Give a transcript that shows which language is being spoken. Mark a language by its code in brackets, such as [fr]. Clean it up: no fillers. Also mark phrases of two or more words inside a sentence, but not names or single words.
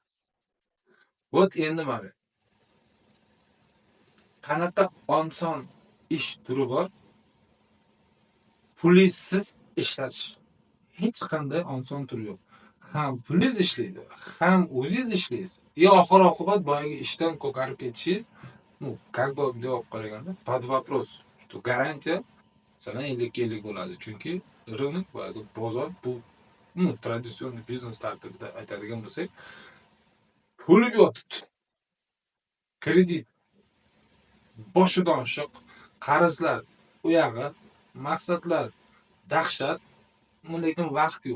[uz] Вот endi mana qanaqa oson ish turi bor? Pulsiz ishlatish. Hech qanday oson turi yo'q. Ham pulingiz ishlaydi, ham o'zingiz ishlaysiz. Oxir oqibat boyagi ishdan ko'karib ketishingiz, [ru] как бы [uz] bunday olib qaraganda, [ru] под вопрос. [uz] Что garantiya masalan 50 bo'ladi. Chunki rынок boyagi bozor bu traditsion biznes tartibida aytadigan bo'lsak, pul yotibdi. Kredit, boshidan shiq, qarzlar, u yog'i, maqsadlar dahshat, lekin vaqt yo'q.